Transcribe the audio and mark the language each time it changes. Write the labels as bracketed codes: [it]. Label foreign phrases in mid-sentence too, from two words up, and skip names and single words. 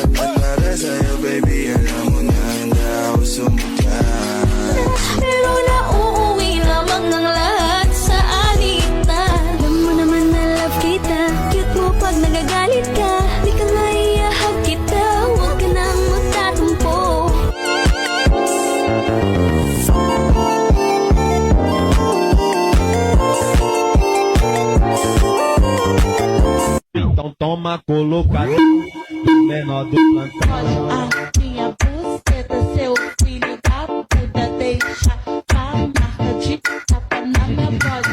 [tl] At para sa'yo baby, alam mo na handa ako sumukat. Pero nauuwi lamang ng lahat sa alitan. Alam mo naman na love kita, cute mo pag nagagalit ka. Di ka maiyahag kita, huwag ka nang magtatampo. [pt] Então toma colocado do menor do plantão. A minha buceta, seu filho da puta, deixa a marca de tapa na minha voz.